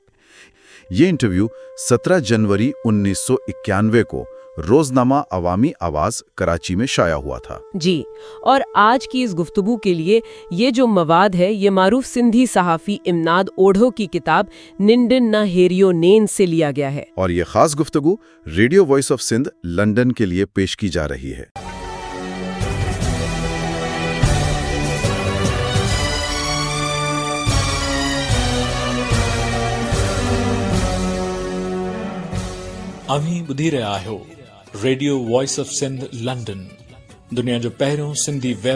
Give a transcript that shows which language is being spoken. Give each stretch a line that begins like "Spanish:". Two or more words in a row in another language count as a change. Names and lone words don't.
Urdu: یہ انٹرویو 17 جنوری 1991 کو روزنامہ عوامی آواز کراچی میں شائع ہوا تھا۔ جی، اور آج کی اس گفتگو کے لیے یہ جو مواد ہے یہ معروف سندھی صحافی امناد اوڑھو کی کتاب ننڈن نہ ہیریو نین سے لیا گیا ہے، اور یہ خاص گفتگو ریڈیو وائس آف سندھ لندن کے لیے پیش کی جا رہی ہے۔
Sindhi: अव्हीं ॿुधी रहिया आहियो रेडियो वॉइस ऑफ सिंध लंडन, दुनिया जो पहिरियों सिंधी वेब